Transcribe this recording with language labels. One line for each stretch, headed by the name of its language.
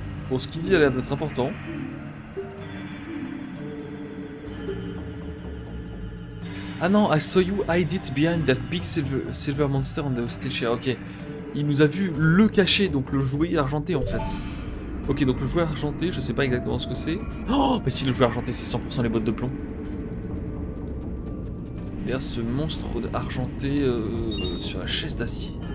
French: Bon, ce qu'il dit a l'air d'être important. Ah non,
English: I saw you hide it behind that big silver monster on the hostage chair.
French: Ok. Il nous a vu le cacher, donc le jouet argenté en fait. Ok, donc le jouet argenté, je sais pas exactement ce que c'est. Oh, mais si le jouet argenté, c'est 100% les bottes de plomb. Derrière ce monstre argenté sur la chaise d'acier.